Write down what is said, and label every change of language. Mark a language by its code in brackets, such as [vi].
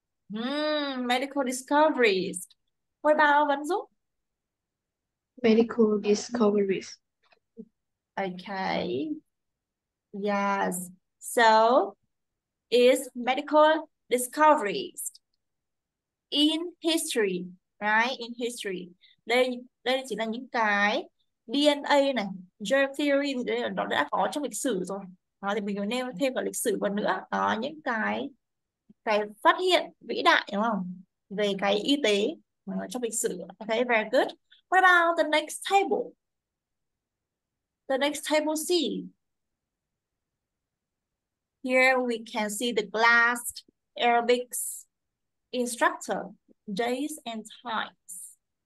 [en] Medical discoveries. What about Vanzu? Medical discoveries. Okay. Yes. So is medical discoveries in history, right? In history. [vi] Đây chỉ là những cái DNA này, germ theory thì đây là nó đã có trong lịch sử rồi. Đó, thì mình có nêu thêm cả lịch sử vào nữa. Đó, những cái phát hiện vĩ đại đúng không? Về cái y tế trong lịch sử. [en] Okay, very good. What about the next table? The next table C. Here we can see the glass aerobics instructor, days and times.